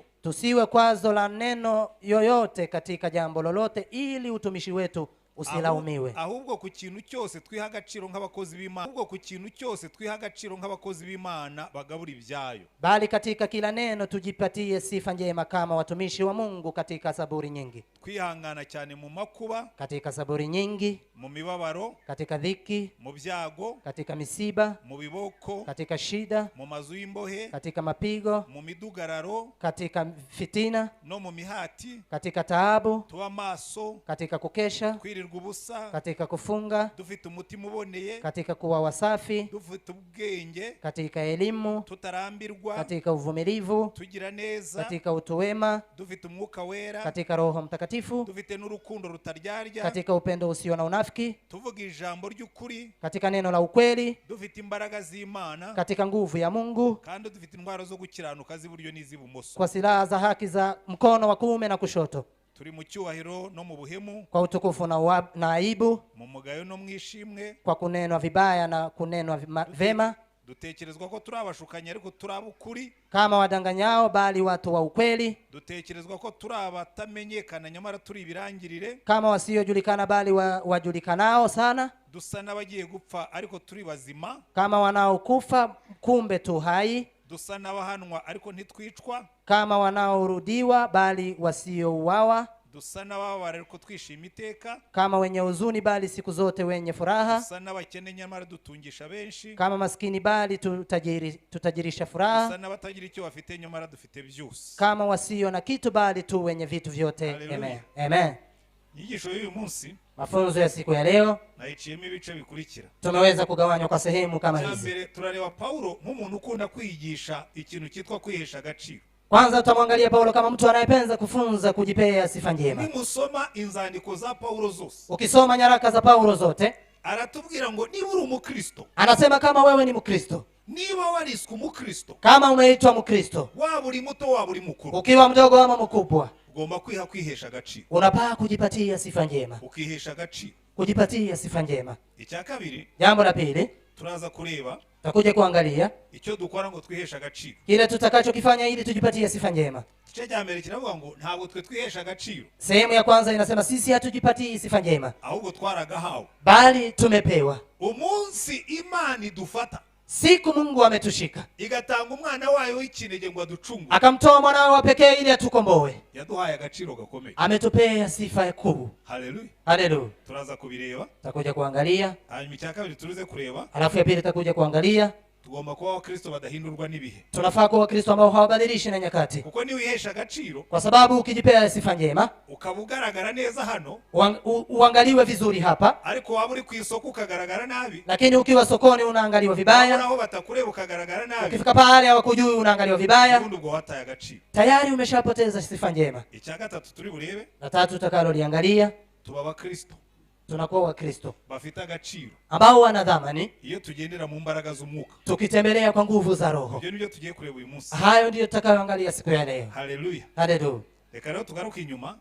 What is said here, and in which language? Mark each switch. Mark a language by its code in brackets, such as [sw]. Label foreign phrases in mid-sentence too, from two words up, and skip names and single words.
[sw] Tusiwe kwazo la neno yoyote katika jambo lolote ili utumishi wetu usilaumiwe. [rw] Ahubwo ku kintu cyose twiha agaciro nk'abakozi b'Imana. Ahubwo ku kintu cyose twiha agaciro nk'abakozi b'Imana bagabura ibyayo. [sw] Bali katika kila neno tujipatie sifa njema kama watumishi wa Mungu katika saburi nyingi. [rw] Kwihangana cyane mu makuba, [sw] katika saburi nyingi, [rw] mu mibabaro, [sw] katika dhiki, [rw] mu byago, [sw] katika misiba, [rw] mu biboko, [sw] katika shida, [rw] mu mazu y'imbohe, [sw] katika mapigo, [rw] mu midugararo, [sw] katika fitina, [rw] no mu mihati, [sw] katika taabu, [rw] tuwa maso, [sw] katika kukesha, [rw] kwirirwa ubusa, [sw] katika kufunga, [rw] dufite umutima uboneye, [sw] katika kuwa wasafi, [rw] dufite ubwenge, [sw] katika elimu, [rw] tutarambirwa, [sw] katika uvumilivu, [rw] tugira neza, [sw] katika utuwema, [rw] dufite umwuka wera, [sw] katika Roho Mtakatifu, [rw] dufite n'urukundo rutaryarya, [sw] katika upendo usio na unafiki, [rw] tuvuga ijambo ry'ukuri, [sw] katika neno la ukweli, [rw] dufite imbaraga z'Imana, [sw] katika nguvu ya Mungu, [rw] kandi dufite indwara zo gukiranuka z'iburyo n'iz'ibumoso, [sw] kwa silaha za haki za mkono wa kuume na kushoto. [rw] Turi mu cyubahiro no mu buhemu, [sw] kwa utukufu na aibu, [rw] mu mugayo no mwishimwe, [sw] kwa kunenwa vibaya na kunenwa vema. [rw] Dutekerezwa ko turabashukanye ariko turabukuri, [sw] kama wadanganyao bali watu wa ukweli. [rw] Dutekerezwa ko turabatamenyekana nyamara turi ibirangirire, [sw] kama wasiojulikana bali wajulikanao sana. [rw] Dusa n'abagiye gupfa ariko turi bazima, [sw] kama wanaokufa kumbe tu hai. [rw] Dusa n'abahanwa ariko ntitwicwa, [sw] kama wanaorudiwa bali wasiouawa. [rw] Dusa n'ababara ariko twishima iteka, [sw] kama wenye huzuni bali siku zote wenye furaha. [rw] Dusa n'abakene nyamara dutungisha benshi, [sw] kama maskini bali tutajirisha furaha. [rw] Dusa n'abatagira icyo bafite nyamara dufite byose, [sw] kama wasio na kitu bali tu wenye vitu vyote. Amen. Amen. [rw] Inyigisho y'uyu munsi, [sw] mafunzo ya siku ya leo, [rw] naiciyemo ibice bikurikira. [sw] Tumeweza kugawanywa kwa sehemu kama hizi. [rw] Mbere turareba Paulo nk'umuntu ukunda kwigisha ikintu cyitwa kwihesha agaciro. [sw] Kwanza tutamwangalia Paulo kama mtu anayependa kufunza kujipea sifa njema. [rw] Nimusoma inzandiko za Paulo zose, [sw] ukisoma nyaraka za Paulo zote, [rw] aratubwira ngo niba uri umukristo, [sw] anasema kama wewe ni mkristo, [rw] niba wariswe umukristo, [sw] kama umeitwa mkristo, [rw] waba uri muto waba uri mukuru, [sw] ukiwa mdogo ama mkubwa, [rw] ugomba kwihesha agaciro. [sw] Unapaa kujipatia sifa njema, [rw] ukihesha agaciro, [sw] kujipatia sifa njema. [rw] Icya kabiri, [sw] jambo la pili, [rw] turaza kureba [sw] tutakuja kuangalia [rw] icyo dukora ngo twihesha agaciro [sw] kile tutakachokifanya ili tujipatie sifa njema. [rw] Igice cya mbere kiravuga ngo ntabwo twe twihesha agaciro. [sw] Sehemu ya kwanza inasema sisi hatujipatii sifa njema, [rw] ahubwo twaragahawe, [sw] bali tumepewa. [rw] Umunsi Imana idufata, [sw] siku Mungu ametushika [rw] igatanga umwana wayo w'ikinege ngo aducungure, [sw] akamtoa mwanawe wa pekee ili atukomboe, [rw] yaduhaye agaciro gakomeye, [sw] ametupea sifa kuu. Haleluya, haleluya. [rw] Turaza kubireba, [sw] tutakuja kuangalia, [rw] hanyuma icya kabiri turuze kureba, [sw] alafu ya pili tutakuja kuangalia [rw] tugomba kuba Wakristo badahindurwa n'ibihe. [sw] Tunafaa kuwa Wakristo ambao hawabadilishi na nyakati, [rw] kuko ni wihesha agaciro, [sw] kwa sababu ukijipea sifa njema [rw] ukabugaragara neza hano, [sw] uangaliwe vizuri hapa, [rw] ariko waba uri ku isoko ukagaragara nabi, [sw] lakini ukiwa sokoni unaangaliwa vibaya, [rw] naho batakureba ukagaragara nabi, [sw] ukifika pale hawakujui unaangaliwa vibaya, [rw] ubwo wataye agaciro, [sw] tayari umeshapoteza sifa njema. [rw] Icya gatatu turi burebe, [sw] na tatu tutakaloangalia, [rw] tuba Wakristo, [sw] tunakuwa Wakristo [rw] bafite agaciro, [sw] ambao wana dhamani [rw] iyo tugendera mu mbaraga z'umwuka, [sw] tukitembelea kwa nguvu za Roho. [rw] Ibyo nibyo tugiye kureba uyu munsi. [sw] Hayo ndio tutakayoangalia siku ya leo. Haleluya, haleluya. [rw] Reka rero tugaruke inyuma,